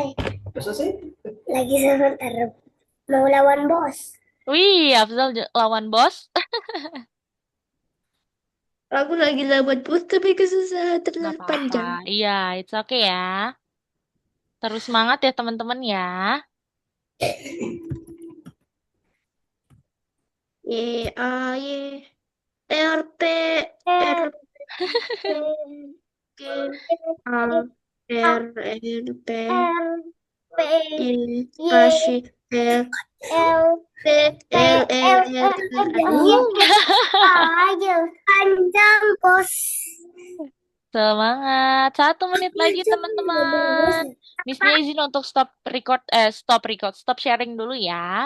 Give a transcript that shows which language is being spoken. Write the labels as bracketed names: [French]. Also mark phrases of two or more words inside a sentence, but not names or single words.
[Indonesian] Lagi sebentar. Mau lawan bos. Wih, Afzal lawan bos. Aku lagi lawan bus tapi kesusahan Nggak terlalu apa-apa. panjang. Iya, [English] it's okay [Indonesian] ya. Terus semangat ya teman-teman ya. Y A Y R P R R, P G A R L P R, P, Y Y, spasi L L, P P, L L, L L L iya, aja. Panjang, bos. Semangat. 1 menit lagi Terus, teman-teman. Missnya izin untuk stop sharing dulu ya.